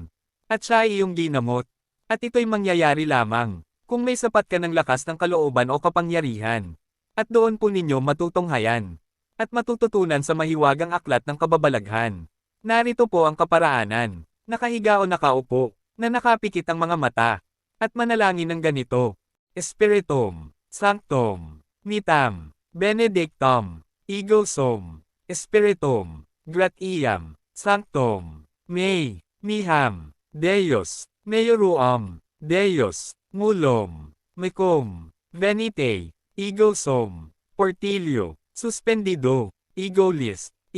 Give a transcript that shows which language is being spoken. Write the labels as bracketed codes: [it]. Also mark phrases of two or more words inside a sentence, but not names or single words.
[tl] At siya ay iyong ginamot. At ito'y mangyayari lamang kung may sapat ka ng lakas ng kalooban o kapangyarihan. At doon po ninyo matutunghayan at matututunan sa mahiwagang aklat ng kababalaghan. Narito po ang kaparaanan. Nakahiga o nakaupo, na nakapikit ang mga mata, at manalangin ng ganito. [la] Spiritum, Sanctum, Mitam, Benedictum, Ego Sum, Spiritum, Gratiam, Sanctum, Mei, Miham, Deus, Meioruam, Deus, Mulum, Mecum, Venite, Ego Sum, Portilio, Suspendido, Egolis,